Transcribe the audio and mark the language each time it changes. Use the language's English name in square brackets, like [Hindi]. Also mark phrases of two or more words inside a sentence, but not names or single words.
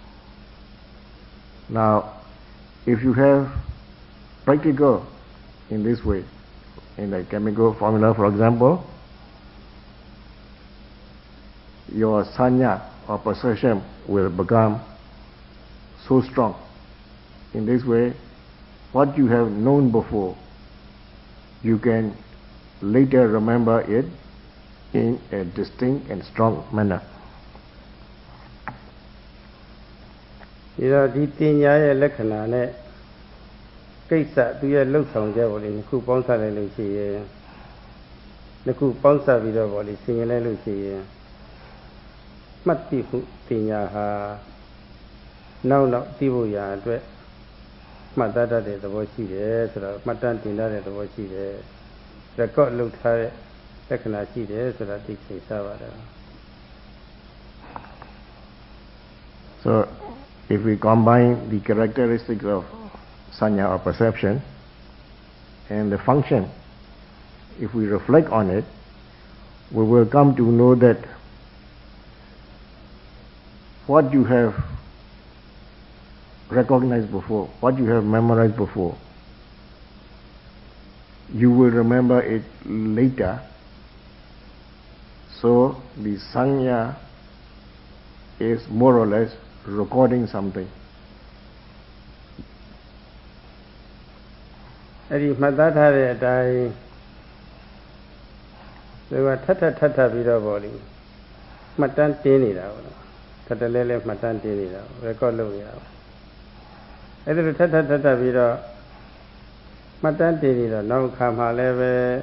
[English] Now, if you have practical in this way, in the chemical formula, for example, your sanya or perception will become so strong. In this way, what you have known before, you can later remember it in a distinct and strong manner. [Burmese] ဒီတော့ဒီတင်ညာရဲ့လက္ခဏာနဲ့ကိစ္စသူရဲ့လှုပ်ဆောင်ချက်ပေါ်လေနှစ်ခုပေါင်းစပ်လိုက်လို့ရှိရင်နှစ်ခုပေါင်းစပ်ပြီးတော့ပေါ်လေဆင်ခြင်လိုက်လို့ရှိရင်မှတ်သိမှုတင်ညာဟာနောက်သိဖို့ရာအတွက်မှတ်သားတတ်တဲ့သဘောရှိတယ်ဆိုတော့မှတ်တမ်းတင်ထားတဲ့သဘောရှိတယ် record လုပ်ထားတဲ့လက္ခဏာရှိတယ်ဆိုတာသိချင်စားပါတယ် [English] So if we combine the characteristics of sanya or perception and the function, if we reflect on it, we will come to know that what you have recognized before, what you have memorized before, you will remember it later. So the sanya is more or less recording something. [Burmese] အဲ့ဒီမှတ်သားထားတဲ့အတိုင်းဒီကထပ်ပြီးတော့ပေါ့လေမှတ်တမ်းတင်းနေတာပေါ့နော်ထပ်လဲမှတ်တမ်းတင်းနေတာ record လုပ်နေတာပေါ့အဲ့ဒါထပ်ပြီးတော့မှတ်တမ်းတင်းနေတော့နောက်ခါမှလည်းပဲ